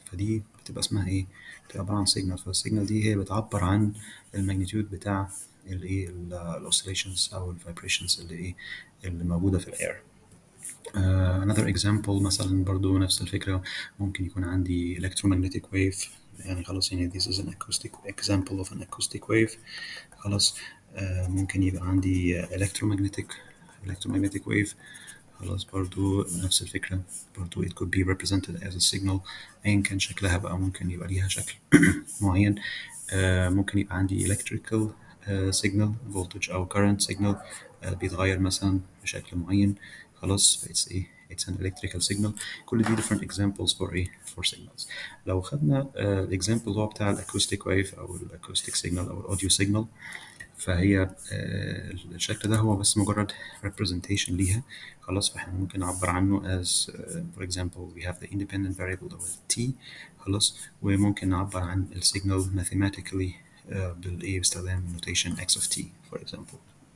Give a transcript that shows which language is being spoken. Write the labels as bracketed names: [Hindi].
[Arabic] فدي بتبقى اسمها إيه؟ بتبقى عبارة عن signal. فالسيجنال دي هي بتعبر عن الماجنتيود بتاع الإيه الأوسيليشنز أو الفايبريشنز اللي إيه اللي موجودة في الإير. [English] another example [Arabic] مثلا برضو نفس الفكرة، ممكن يكون عندي electromagnetic wave. يعني خلاص يعني [English] this is an acoustic example of an acoustic wave. [Arabic] خلاص ممكن يبقى عندي electromagnetic wave. خلاص برضو نفس الفكرة، برضو [English] it could be represented as a signal. [Arabic] أيا كان شكلها بقى ممكن يبقى ليها شكل معين. ممكن يبقى عندي [English] electrical signal voltage [Arabic] أو [English] current signal [Arabic] بيتغير مثلا بشكل معين. [English] خلاص it's ايه it's an electrical signal. [Arabic] كل دي [English] different examples for ايه for signals. [Arabic] لو خدنا الاكزامبل هو بتاع الاكوستيك ويف او الاكوستيك سيجنال او الاوديو سيجنال، فهي الشكل ده هو بس مجرد representation ليها. خلاص فاحنا ممكن نعبر عنه [English] as for example we have the independent variable of t. [Arabic] خلاص وممكن نعبر عن السيجنال mathematically بالايه باستخدام notation [English] x of t for example.